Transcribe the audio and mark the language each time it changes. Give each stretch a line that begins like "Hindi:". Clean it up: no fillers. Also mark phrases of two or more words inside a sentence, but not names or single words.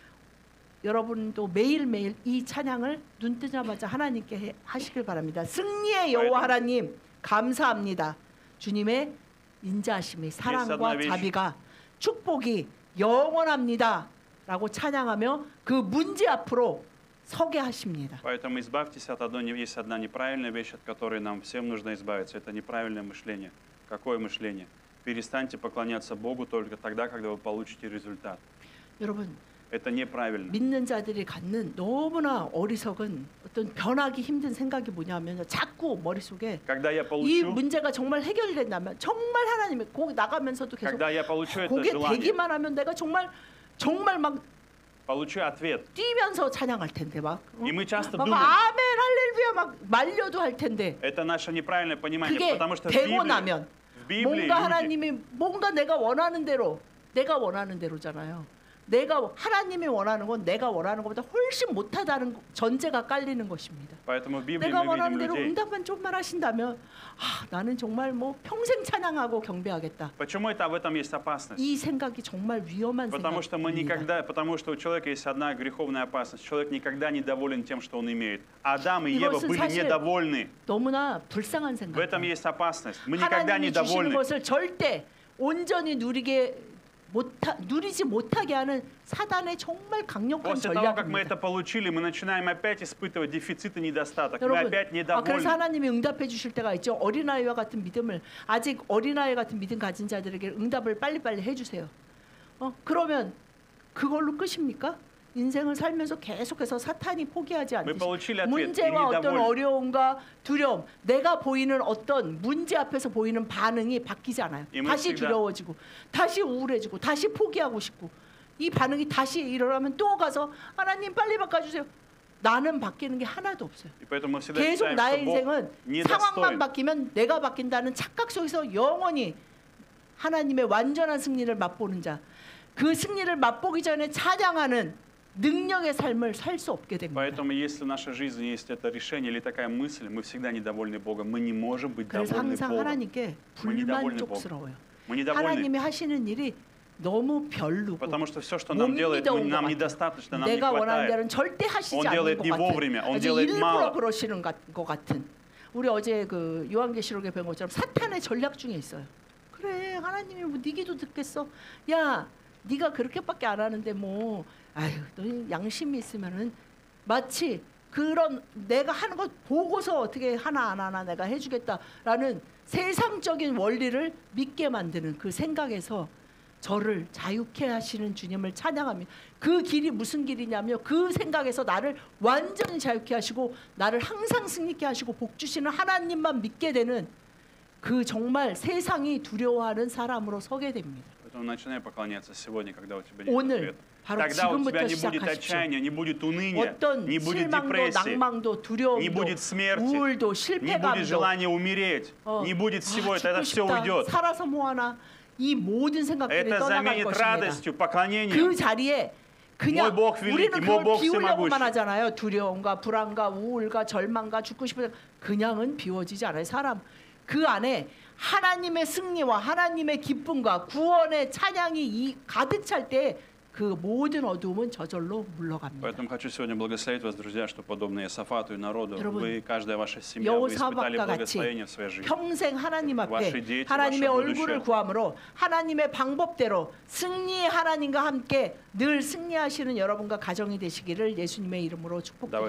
Korean: 여러분도 매일매일 이 찬양을 눈 뜨자마자 하나님께 하시길 바랍니다. 승리의 여호와 하나님 감사합니다. 주님의 인자하심이 사랑과 자비가 축복이 영원합니다 라고 찬양하며 그 문제 앞으로 서게 하십니다.
Russian: Поэтому избавьтесь от одной, есть одна неправильная вещь, от которой нам всем нужно избавиться. Это неправильное мышление. Какое мышление? Перестаньте поклоняться Богу только тогда, когда вы получите результат.
Korean: 여러분,
Russian: Это неправильно.
Korean: 믿는 자들이 갖는 너무나 어리석은 어떤 변하기 힘든 생각이 뭐냐면 자꾸 머릿속에
Russian: Когда я
Korean: 이
Russian: получу,
Korean: 문제가 정말 해결된다면 정말 하나님의 거기 나가면서도 계속
Russian: когда я получу это
Korean: 거기에
Russian: желание,
Korean: 되기만 하면 내가 정말 막
Russian: получу ответ.
Korean: 뛰면서 찬양할 텐데 막
Russian: И мы часто
Korean: 막
Russian: думаем,
Korean: 아멘 할렐루야 막 말려도 할 텐데
Russian: это наше неправильное понимание,
Korean: 그게
Russian: потому что
Korean: 되고 나면
Russian: в Библии
Korean: 뭔가
Russian: люди,
Korean: 하나님이 뭔가 내가 원하는 대로잖아요. 내가 하나님이 원하는 건 내가 원하는 것보다 훨씬 못하다는 전제가 깔리는 것입니다.
Russian: Поэтому в Библии
Korean: 내가
Russian: мы
Korean: 원하는
Russian: видим
Korean: 대로
Russian: людей.
Korean: 응답만 좀만 하신다면 나는 정말 뭐 평생 찬양하고 경배하겠다.
Russian: Почему это в этом есть опасность?
Korean: 이 생각이 정말 위험한
Russian: Потому что
Korean: 생각입니다.
Russian: потому что у человека есть одна греховная опасность. Человек никогда не доволен тем, что он имеет. Адам и Ева
Korean: 이것은
Russian: были
Korean: 사실
Russian: недовольны.
Korean: 너무나 불쌍한
Russian: В этом
Korean: 생각이에요.
Russian: есть опасность. Мы никогда не
Korean: 하나님이 주시는
Russian: довольны.
Korean: 것을 절대 온전히 누리지 못하게 하는 사단의 정말 강력한
Russian: После того, как мы
Korean: 전략입니다.
Russian: это получили, мы начинаем опять испытывать дефицит и недостаток. Мы
Korean: 여러분,
Russian: опять
Korean: 그래서
Russian: недовольны.
Korean: 하나님이 응답해 주실 때가 있죠. 어린아이와 같은 믿음을 아직 어린아이 같은 믿음 가진 자들에게 응답을 빨리빨리 해주세요. 그러면 그걸로 끝입니까? 인생을 살면서 계속해서 사탄이 포기하지
Russian: Мы
Korean: 않듯이
Russian: получили ответ. И
Korean: 문제와 어떤
Russian: недовольны.
Korean: 어려움과 두려움, 내가 보이는 어떤 문제 앞에서 보이는 반응이 바뀌지 않아요. 이 다시 문제가- 두려워지고, 다시 우울해지고, 다시 포기하고 싶고, 이 반응이 다시 일어나면 또 가서 하나님 빨리 바꿔주세요. 나는 바뀌는 게 하나도 없어요.
Russian: И поэтому мы всегда
Korean: 계속
Russian: считаем,
Korean: 나의
Russian: что Бог
Korean: 인생은 상황만
Russian: недостоин.
Korean: 바뀌면 내가 바뀐다는 착각 속에서 영원히 하나님의 완전한 승리를 맛보는 자, 그 승리를 맛보기 전에 찬양하는 능력의 삶을 살 수 없게 됩니다.
Russian: Поэтому, если в нашей жизни есть это решение или такая мысль, мы всегда недовольны Богом. Мы не можем быть
Korean: 그래서
Russian: довольны
Korean: 항상
Russian: Богом.
Korean: 하나님께
Russian: Мы недовольны
Korean: 불만족스러워요.
Russian: Мы недовольны,
Korean: 하나님이 하시는 일이 너무 별로고
Russian: потому что все, что
Korean: 못
Russian: нам делает,
Korean: 믿어온 것
Russian: нам
Korean: 같아요.
Russian: недостаточно, нам не
Korean: 내가 원하는
Russian: хватает.
Korean: 대로는 절대 하시지
Russian: Он
Korean: 않는
Russian: делает
Korean: 것
Russian: не
Korean: 같은,
Russian: вовремя, он
Korean: 아주
Russian: делает
Korean: 일부러
Russian: мало.
Korean: 그러시는 것 같은. 우리 어제 그 요한계시록에 배운 것처럼 사탄의 전략 중에 있어요. 그래, 하나님이 뭐 네 기도 듣겠어? 야, 네가 그렇게밖에 안 하는데 뭐, 아유, 너 양심이 있으면은 마치 그런 내가 하는 것 보고서 어떻게 하나 안 하나 내가 해주겠다라는 세상적인 원리를 믿게 만드는 그 생각에서 저를 자유케 하시는 주님을 찬양합니다. 그 길이 무슨 길이냐며 그 생각에서 나를 완전히 자유케 하시고 나를 항상 승리케 하시고 복 주시는 하나님만 믿게 되는 그 정말 세상이 두려워하는 사람으로 서게 됩니다.
Russian: Поэтому начинай поклоняться сегодня, когда у тебя нет
Korean: 오늘
Russian: ответа.
Korean: 바로
Russian: Тогда у тебя
Korean: 지금부터
Russian: не будет
Korean: 시작하십시오.
Russian: отчаяния, не будет уныния,
Korean: 어떤
Russian: не будет
Korean: 실망도
Russian: депрессии,
Korean: 낭망도
Russian: не
Korean: 두려움도
Russian: будет смерти,
Korean: 우울도
Russian: не будет
Korean: 실패감도
Russian: желания умереть, не будет всего этого, это все уйдет.
Korean: 살아서 뭐하나 이 모든 생각들이
Russian: Это
Korean: 떠나갈
Russian: заменит
Korean: 것입니다.
Russian: радостью, поклонением.
Korean: 그 자리에 그냥
Russian: Мой Бог великий,
Korean: 우리는
Russian: мой
Korean: 그걸
Russian: Бог
Korean: 비우려고만
Russian: всемогущий.
Korean: 하잖아요. 두려움과 불안과 우울과 절망과 죽고 싶은 그냥은 비워지지 않아요. 사람 그 안에 하나님의 승리와 하나님의 기쁨과 구원의 찬양이 가득 찰 때 그 모든 어두움은 저절로 물러갑니다.
Russian: Поэтому хочу сегодня благословить вас, друзья, что подобно Иосафату и народу,
Korean: 여러분,
Russian: вы, каждая ваша семья, вы испытали
Korean: 여호사밧과 같이
Russian: благословение в своей жизни.
Korean: 평생 하나님
Russian: ваши
Korean: 앞에
Russian: дети,
Korean: 하나님의
Russian: ваше
Korean: 얼굴을
Russian: будущее.
Korean: 구함으로 하나님의 방법대로 승리의 하나님과 함께 늘 승리하시는 여러분과 가정이 되시기를 예수님의 이름으로 축복드립니다.